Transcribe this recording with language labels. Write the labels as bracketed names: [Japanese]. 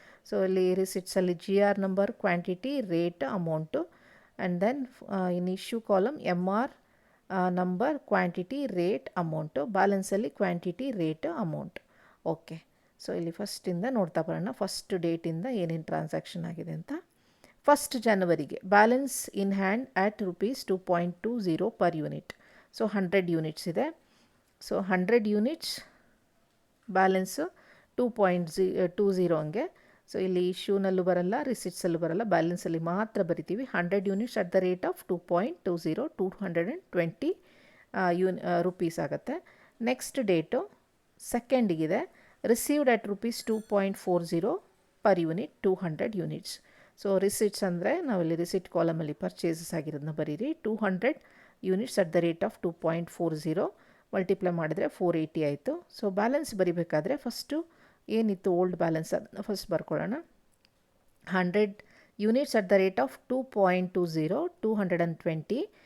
[English] So ಇಲ್ಲಿ ರಿಸಿಟ್ಸಲ್ಲಿ GR number, quantity, rate, amount. And then in issue column MR number, quantity, rate, amount. [Kannada] ಬ್ಯಾಲೆನ್ಸಲ್ಲಿ quantity, rate, amount. Okay, so ಇಲ್ಲಿ ಫಸ್ಟಿಂದ ನೋಡ್ತಾ ಬರೋಣ. First ಡೇಟಿಂದ ಏನೇನು transaction ಆಗಿದೆ ಅಂತ. [English] 1st ಜನವರಿಗೆ balance in hand at rupees 2.20 per unit. [Kannada] So 100 units ಇದೆ. So 100 units balance 2.20 ಹಂಗೆ. So ಇಲ್ಲಿ ಇಶ್ಯೂನಲ್ಲೂ ಬರಲ್ಲ, ರಿಸಿಟ್ಸಲ್ಲೂ ಬರಲ್ಲ, ಬ್ಯಾಲೆನ್ಸಲ್ಲಿ ಮಾತ್ರ ಬರಿತೀವಿ. [English] 100 units at the rate of 2.20 220 rupees ಆಗುತ್ತೆ. Next date 2nd received at rupees 2.40 per unit 200 units. [Kannada] So receipts ಅಂದರೆ ನಾವಿಲ್ಲಿ ರಿಸಿಟ್ ಕಾಲಮಲ್ಲಿ ಪರ್ಚೇಸಸ್ ಆಗಿರೋದನ್ನ ಬರೀರಿ. [English] 200 units at the rate of 2.40 multiply ಮಾಡಿದ್ರೆ 480 ಆಯಿತು. [Kannada] ಸೊ ಬ್ಯಾಲೆನ್ಸ್ ಬರಿಬೇಕಾದ್ರೆ ಫಸ್ಟು ಏನಿತ್ತು ಓಲ್ಡ್ ಬ್ಯಾಲೆನ್ಸ್ ಅದನ್ನು first ಬರ್ಕೊಳ್ಳೋಣ. [English] 100 units at the rate of 2.20 220.